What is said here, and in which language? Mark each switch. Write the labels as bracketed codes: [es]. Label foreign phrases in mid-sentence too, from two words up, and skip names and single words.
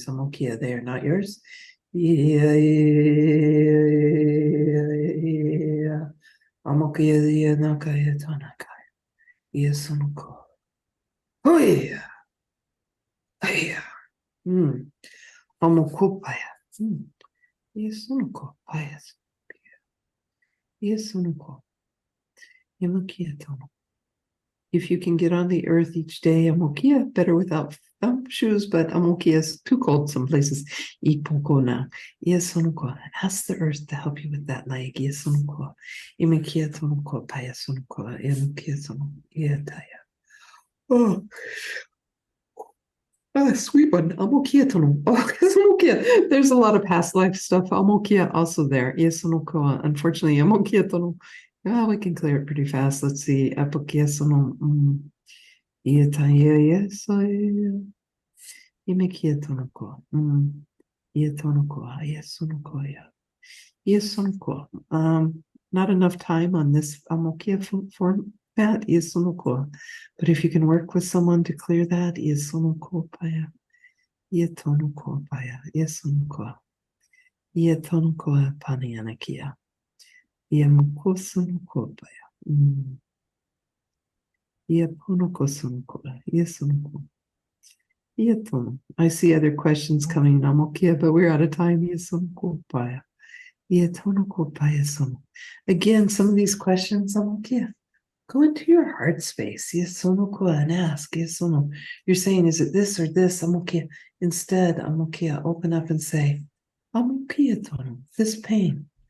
[en] Amokia, they are not yours. Amokia, nakaya, tanakaya. Yesunuko. Oh, yeah. Yeah. Amokopaya. Yesunuko. Payas. Yesunuko. Yamokia tono. If you can get on the earth each day, amokia, better without shoes, but amokia is too cold some places. Ipokona. Yesunuko. Ask the earth to help you with that leg. Yesunuko. Imekia tonuko. Payasunuko. Yamokia tono. Yetaya. Oh. Sweet one. Amokia tono. Oh, amokia. There's a lot of past life stuff. Amokia also there. Yesunuko. Unfortunately, amokia tono. We can clear it pretty fast. Let's see. Apokia sono. Imekia tono ko. Yetonoko, yesonokoya. Yesonoko. Not enough time on this amokia format, yesonoko. But if you can work with someone to clear that, yesonoko paya. Yetonoko paya. Yesonoko. Yetonoko panianakia. Yemoko sonoko paya. Yeponoko sonoko. Yesonoko. Yeton. I see other questions coming, amokia, but we're out of time. Yesonoko paya. Again, some of these questions, go into your heart space. And ask. You're saying, is it this or this? Instead, open up and say, this pain.